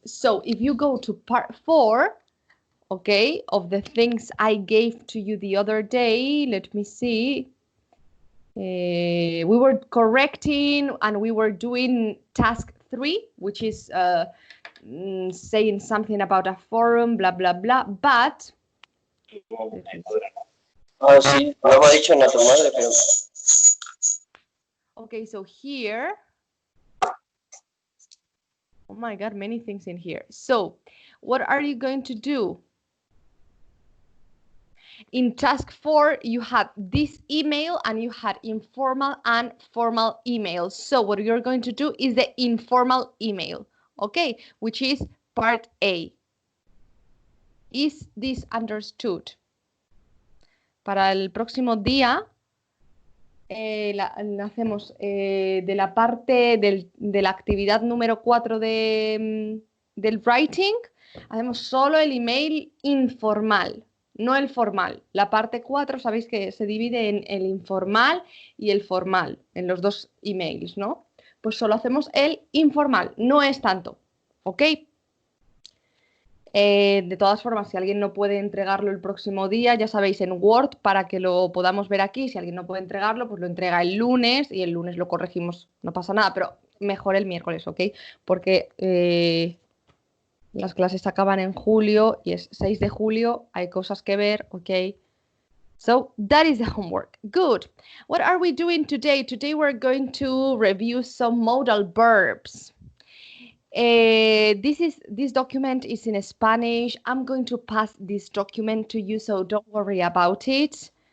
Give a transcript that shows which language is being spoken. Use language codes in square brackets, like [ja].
[en] So if you go to part 4, okay, of the things I gave to you the other day, let me see. We were correcting and we were doing task 3, which is saying something about a forum, blah, blah, blah, but... [es] Ah, sí, no me ha dicho nada tu madre, pero... [en] Okay, so here... Oh my God, many things in here. So what are you going to do? In task 4, you had this email and you had informal and formal email. So what you're going to do is the informal email, okay, which is part A. Is this understood? [es] Para el próximo día hacemos de la parte de la actividad número 4 del writing, hacemos solo el email informal, no el formal. La parte 4, sabéis que se divide en el informal y el formal, en los dos emails, ¿no? Pues solo hacemos el informal, no es tanto, ¿ok? De todas formas, si alguien no puede entregarlo el próximo día, ya sabéis, en Word, para que lo podamos ver aquí, si alguien no puede entregarlo, pues lo entrega el lunes y el lunes lo corregimos, no pasa nada, pero mejor el miércoles, ¿ok? Porque las clases acaban en julio y es 6 de julio, hay cosas que ver, ¿ok? [en] So that is the homework. Good. What are we doing today? Today we're going to review some modal verbs. This document is in Spanish. I'm going to pass this document to you, so don't worry about it.